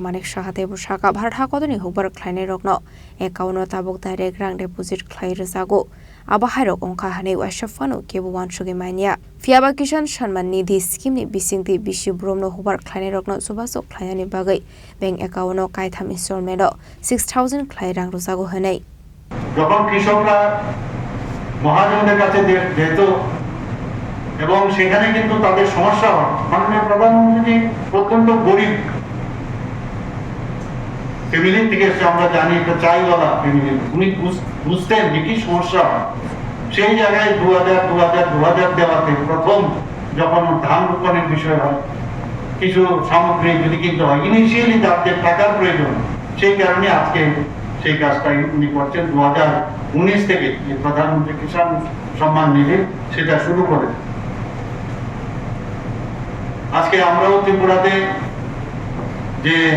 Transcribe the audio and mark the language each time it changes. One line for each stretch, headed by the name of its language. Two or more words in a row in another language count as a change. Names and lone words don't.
Kok Borok: Manik Saha Tebu Shaka Bharat Hakodoni hukbar Khlaijakha account tabok direct rang deposit Khlaijakha Abahairok ongkha hanei washafano kebu wanshuge mania Fiaba Kisan Samman Nadhi scheme ni bisingti bishi bromno hukbar Khlaijakha subasok Khlainani bagai bank account kaitham installment 6,000 Khlai rang rosago hanei
Bangla: যখন কৃষকরা মহাজনদের কাছে যেত এবং সেখানে কিন্তু তাদের সমস্যা হয় মাননীয় প্রধানমন্ত্রী অত্যন্ত গরিব ফ্যামিলি থেকে এসে আমরা জানি একটা চাইওয়ালা ফ্যামিলি উনি বুঝতেন যে কি সমস্যা হয় সেই জায়গায় 2000 দেওয়াতে প্রথম যখন ধান রোপণের বিষয় হয় কিছু সামগ্রী যদি কিনতে হয় ইনিশিয়ালি যাদের টাকার প্রয়োজন সেই কারণে আজকে সেই কাজটা উনি করছেন 2019 থেকে প্রধানমন্ত্রী কিষাণ সম্মান নিধি সেটা শুরু করেন আজকে আমরাও ত্রিপুরাতে যে